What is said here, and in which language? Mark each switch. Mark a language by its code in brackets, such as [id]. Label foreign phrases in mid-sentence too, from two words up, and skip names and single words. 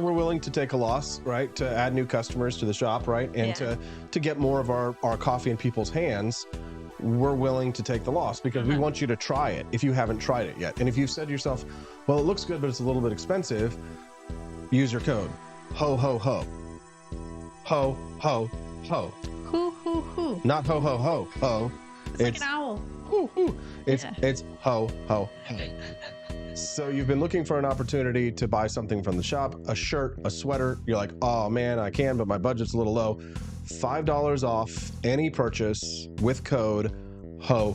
[en] We're willing to take a loss, right? To add new customers to the shop, right? And to get more of our coffee in people's hands, we're willing to take the loss because we want you to try it if you haven't tried it yet. And if you've said to yourself, well, it looks good, but it's a little bit expensive, use your code HO. Ho. Hoo. Not ho. It's like an owl. It's ho. So you've been looking for an opportunity to buy something from the shop, a shirt, a sweater. You're like, oh man, I can, but my budget's a little low. $5 off any purchase with code HO.